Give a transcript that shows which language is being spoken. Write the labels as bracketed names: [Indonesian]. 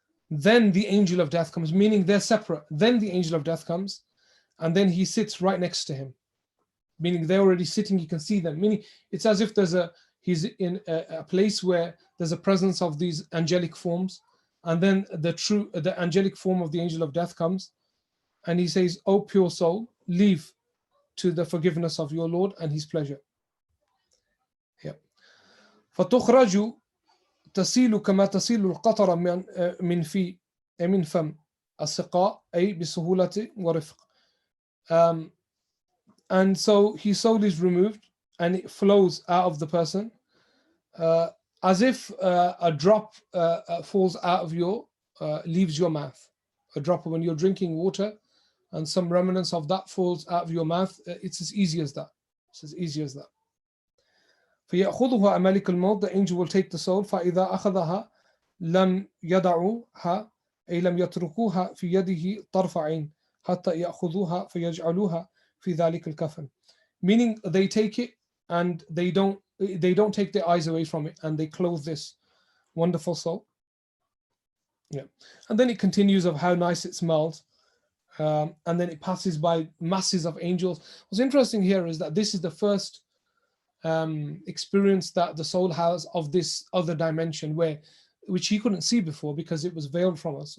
[English] Then the angel of death comes, meaning they're separate. Then the angel of death comes and then he sits right next to him, meaning they're already sitting, you can see them, meaning it's as if he's in a place where there's a presence of these angelic forms, and then the angelic form of the angel of death comes and he says, "O pure soul, leave to the forgiveness of your Lord and his pleasure." Yeah. [Arabic] فَتُخْرَجُ تسيل كما تسيل القطرة من فم السقاء أي بسهولة ورفق. [English] And so his soul is removed and it flows out of the person as if a drop falls out of leaves your mouth. A drop when you're drinking water and some remnants of that falls out of your mouth, it's as easy as that. It's as easy as that. [Arabic] فيأخذها ملك الموت, [English] the angel will take the soul. [Arabic] فإذا أخذها لم يدعوها أي لم يتركوها في يده طرف عين حتى يأخذوها فيجعلوها في ذلك الكفن. [English] Meaning they take it and they don't take their eyes away from it and they clothe this wonderful soul. Yeah. And then it continues of how nice it smells. And then it passes by masses of angels. What's interesting here is that this is the first experience that the soul has of this other dimension, which he couldn't see before because it was veiled from us.